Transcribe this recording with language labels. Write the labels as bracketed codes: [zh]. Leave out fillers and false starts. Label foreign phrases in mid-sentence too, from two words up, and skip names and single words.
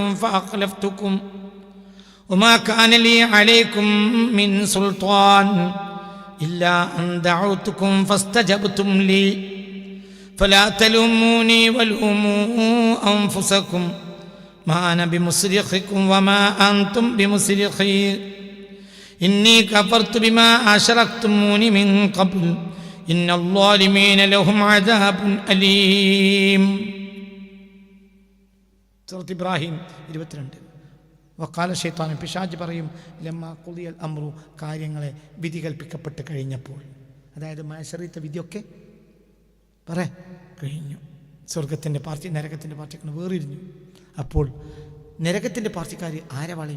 [ar] فأخلفتكم وما كان لي عليكم من سلطان إلا أن دعوتكم فاستجبتم لي فلا تلوموني ولوموا أنفسكم ما أنا بمصرخكم وما أنتم بمصرخي إني كفرت بما أشركتموني من قبل إن الظالمين لهم عذاب أليم. [ml] സൂറത്ത് ഇബ്രാഹിം 22. [ar] وقال الشيطان, [ml] പിശാച് പറയും, [ar] لما قضي الأمر, [ml] കാര്യങ്ങളെ വിധി കൽപ്പിക്കപ്പെട്ട് കഴിഞ്ഞപ്പോൾ, അതായത് മഹ്ശറത്തെ വിധിയൊക്കെ കഴിഞ്ഞു. സ്വർഗത്തിൻ്റെ പാർട്ടി നരകത്തിൻ്റെ പാർട്ടിക്കാണ് വേറിരിഞ്ഞു. അപ്പോൾ നരകത്തിൻ്റെ പാർട്ടിക്കാർ ആരെ വളയും?